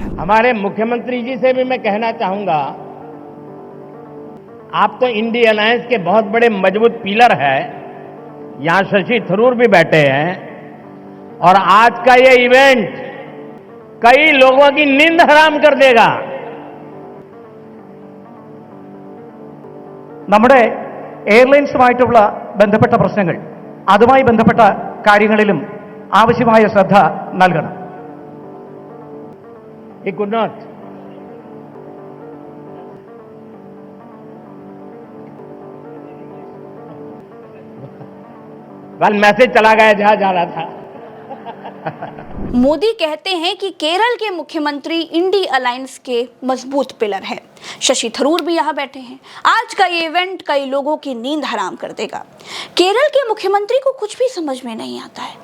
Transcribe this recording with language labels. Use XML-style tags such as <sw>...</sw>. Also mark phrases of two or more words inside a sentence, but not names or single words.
<hi>हमारे मुख्यमंत्री जी से भी मैं कहना चाहूंगा, आप तो इंडी अलायंस के बहुत बड़े मजबूत पिलर है। यहां शशि थरूर भी बैठे हैं और आज का ये इवेंट कई लोगों की नींद हराम कर देगा।</hi> <ml>നമ്മുടെ എയർലൈൻസുമായിട്ടുള്ള ബന്ധപ്പെട്ട പ്രശ്നങ്ങൾ അതുമായി ബന്ധപ്പെട്ട കാര്യങ്ങളിലും ആവശ്യമായ ശ്രദ്ധ നൽകണം.</ml> <en>He could not. Well,</en> <hi>मैसेज चला गया जहां जा रहा था। मोदी कहते हैं कि केरल के मुख्यमंत्री इंडी अलायंस के मजबूत पिलर हैं। शशि थरूर भी यहाँ बैठे हैं। आज का ये इवेंट कई लोगों की नींद हराम कर देगा। केरल के मुख्यमंत्री को कुछ भी समझ में नहीं आता है।</hi>